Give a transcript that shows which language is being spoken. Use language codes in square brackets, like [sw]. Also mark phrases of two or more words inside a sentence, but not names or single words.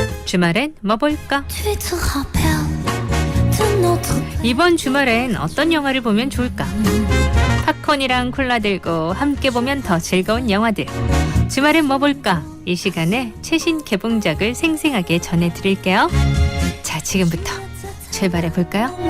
[ko] 주말엔 뭐 볼까? [fr] Tu te rappelles de notre [ko] 이번 주말엔 어떤 영화를 보면 좋을까? 팝콘이랑 콜라 들고 함께 보면 더 즐거운 영화들. 주말엔 뭐 볼까? 이 시간에 최신 개봉작을 생생하게 전해드릴게요. 자, 지금부터 출발해 볼까요?